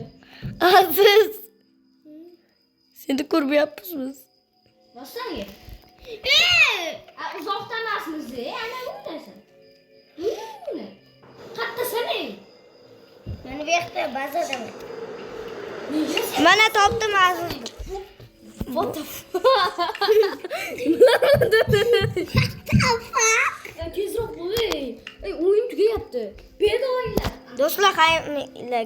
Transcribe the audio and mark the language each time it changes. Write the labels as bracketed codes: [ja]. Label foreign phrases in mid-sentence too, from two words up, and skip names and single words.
[uz] Aziz. Seni ko'rmayapmiz. Bossanga. Uzoqdan emasmiz, ana o'ynasan. O'yna. Qattasan ey. Mana bu yerda bazadaman. Mana topdim Aziz. [en] What the fuck? [uz] Tezroq bo'l ey. Ey, o'yin tugayapti. Bedoylar. Do'stlar, xayrli